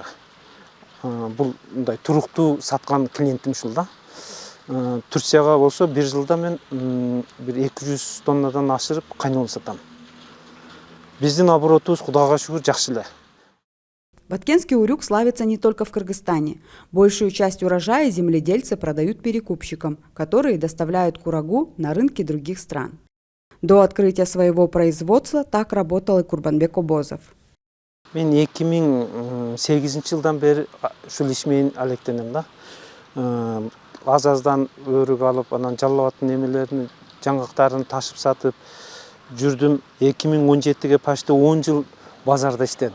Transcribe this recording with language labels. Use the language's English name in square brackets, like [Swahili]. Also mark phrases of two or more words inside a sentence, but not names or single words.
[Kyrgyz] Бул мындай туруктуу саткан клиентим ушул да. Турцияга болсо бир жылда мен бир 200 тоннадан ашырып кайнолуп сатам. Биздин оборотубуз Кудайга шүгүр жакшы эле. [Russian] Баткенский урюк славится не только в Кыргызстане. Большую часть урожая земледельцы продают перекупщикам, которые доставляют курагу на рынки других стран. До открытия своего производства так работал и Курбанбек Обозов. [Kyrgyz] Мен 2008-жылдан бери ушул иш менен алектенем да. Аз-аздан өрүк алып, анан жалабаттын эмелерин, жаңгактарын ташып сатып жүрдүм. 2017-ге почти 10 жыл базарда иштедим.